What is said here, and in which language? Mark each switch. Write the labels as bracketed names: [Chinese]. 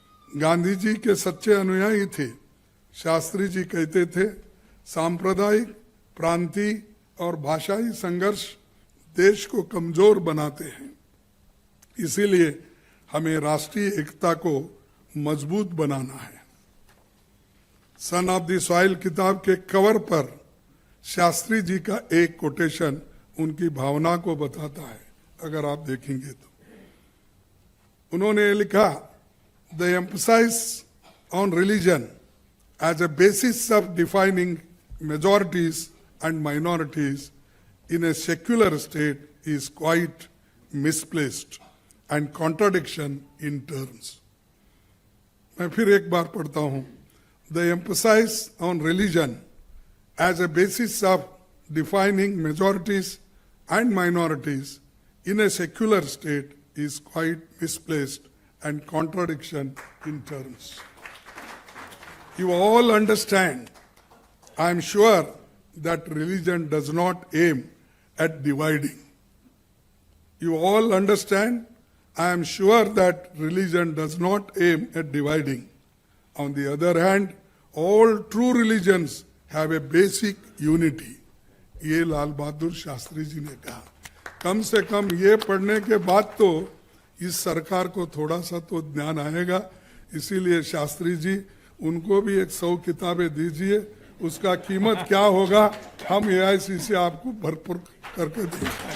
[Hindi] गांधी जी के सच्चे अनुयायी थे। शास्त्री जी कहते थे, सांप्रदायिक, प्रांतीय और भाषाई संघर्ष देश को कमजोर बनाते हैं, इसीलिए हमें राष्ट्रीय एकता को मजबूत बनाना है। सन ऑफ द सॉइल किताब के कवर पर शास्त्री जी का एक कोटेशन उनकी भावना को बताता है, अगर आप देखेंगे तो। उन्होंने लिखा, [English] The emphasis on religion as a basis of defining majorities and minorities in a secular state is quite misplaced and contradiction in terms. [Hindi] मैं फिर एक बार पढ़ता हूँ। [English] The emphasis on religion as a basis of defining majorities and minorities in a secular state is quite misplaced and contradiction in terms. You all understand, I am sure, that religion does not aim at dividing. You all understand, I am sure that religion does not aim at dividing. On the other hand, all true religions have a basic unity. [Hindi] ये लाल बहादुर शास्त्री जी ने कहा। कम से कम ये पढ़ने के बाद तो इस सरकार को थोड़ा सा तो ज्ञान आएगा। इसीलिए शास्त्री जी, उनको भी 100 किताबें दीजिए, उसका कीमत क्या होगा हम AIC से आपको भरपूर करके देंगे।